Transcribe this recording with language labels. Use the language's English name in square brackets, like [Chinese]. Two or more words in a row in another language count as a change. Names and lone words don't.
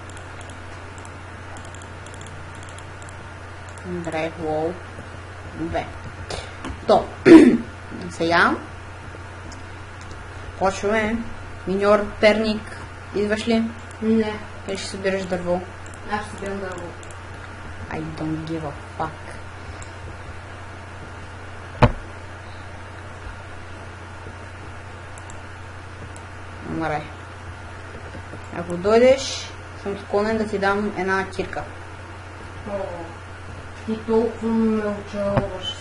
[Bulgarian] Добре, лоу. Добре. То. Сега. Почваме. Миньор, перник. Идваш ли? Не. Къде ще събираш дърво? Аз ще събирам дърво. [English] I don't give a fuck. [Bulgarian] Добре. Ако дойдеш, съм склонен да ти дам една кирка. О, ти толкова ме очароваш с